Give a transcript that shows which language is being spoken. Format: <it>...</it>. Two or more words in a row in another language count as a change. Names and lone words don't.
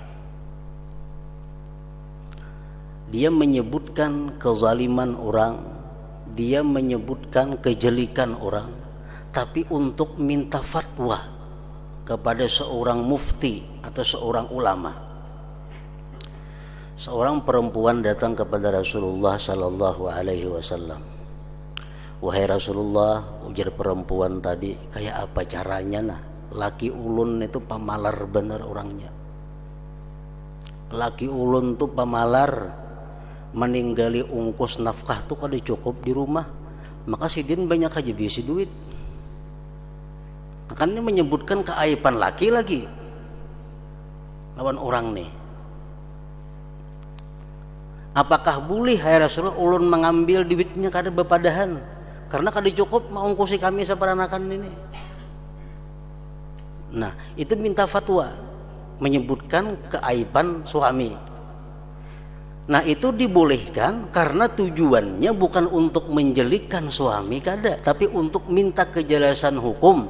<id>Dia menyebutkan kezaliman orang, dia menyebutkan kejelikan orang, tapi untuk minta fatwa kepada seorang mufti atau seorang ulama. Seorang perempuan datang kepada Rasulullah</id> <ar>صلى الله عليه وسلم.</ar> <bjn>Wahai Rasulullah, ujar perempuan tadi, kayak apa caranya nah? Laki ulun itu pamalar bener orangnya. Laki ulun tuh pamalar, meninggali ungkus nafkah tuh kada cukup di rumah. Maka sidin banyak aja bisi duit. Kan ini menyebutkan keaiban laki lagi lawan orang nih. Apakah boleh hai Rasulullah ulun mengambil duitnya kada bepadahan karena kada cukup mengungkusi kami seperanakan ini?</bjn> <id>Nah, itu minta fatwa, menyebutkan keaiban suami. Nah, itu dibolehkan karena tujuannya bukan untuk menjelikkan suami kada, tapi untuk minta kejelasan hukum.</id>